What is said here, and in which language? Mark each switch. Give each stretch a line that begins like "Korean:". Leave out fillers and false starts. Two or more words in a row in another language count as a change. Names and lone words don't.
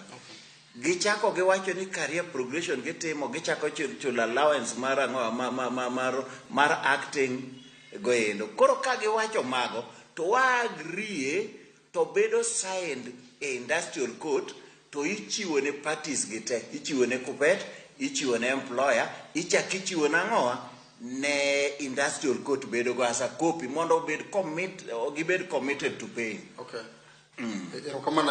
Luo (Kenya and Tanzania): Gichako giwacho ni
English: career progression
Luo (Kenya and Tanzania): gitimo, gichako chulo allowance mar acting goendo. Koro ka giwacho mago to waagree to bedo signed e
English: industrial court
Luo (Kenya and Tanzania): to ichiwo ne parties gite, ichiwo ne KUPPET, ichiwo ne employer, ichiwo nang'owa ne
English: industrial court
Luo (Kenya and Tanzania): bedo go
English: as a copy
Luo (Kenya and Tanzania): mondo gibed
English: committed to paying. Okay.